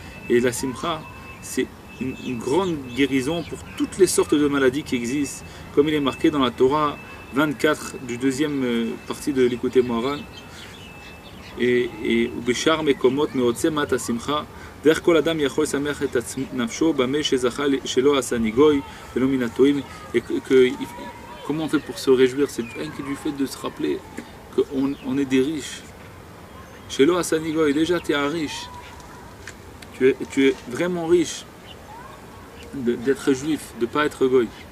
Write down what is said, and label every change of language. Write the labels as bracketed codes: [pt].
[fr] Et la simcha, c'est une grande guérison pour toutes les sortes de maladies qui existent, comme il est marqué dans la Torah 24 du deuxième partie de l'Écoute Moharan. [he] Et ובשאר מקומות מעוצמת השמחה דרך כל אדם יכול לשמח את נפשו במה שזכה שלא עשה ניגוי ולא מן הטועים. [fr] Et comment on fait pour se réjouir? C'est rien que du fait de se rappeler qu'on est des riches. [he] שלא עשה ניגוי, [fr] déjà tu es un riche, tu es vraiment riche d'être juif, de ne pas être goy.